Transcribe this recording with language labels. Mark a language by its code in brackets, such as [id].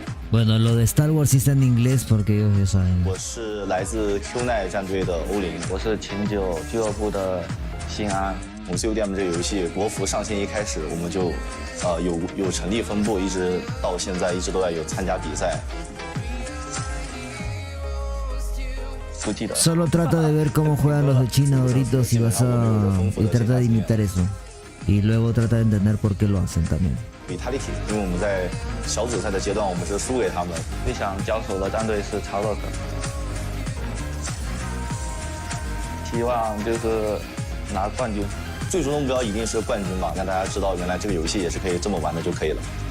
[es] Bueno, lo de Star Wars sí está en inglés porque ellos ya saben. [zh] 我是来自 Q9 战队的欧林，我是秦9俱乐部的新安。我们 CODM 这个游戏国服上线一开始，我们就有成立分部，一直到现在一直都在有参加比赛。不记得。 [es] Solo trata de ver cómo juegan los de China Doritos y vas y trata de imitar eso. Y luego trata de entender por qué lo hacen también. [zh] Vitality， 因为我们在小组赛的阶段我们是输给他们。最想交手的战队是查洛克，希望就是拿冠军。最终的目标一定是冠军嘛，让大家知道原来这个游戏也是可以这么玩的就可以了。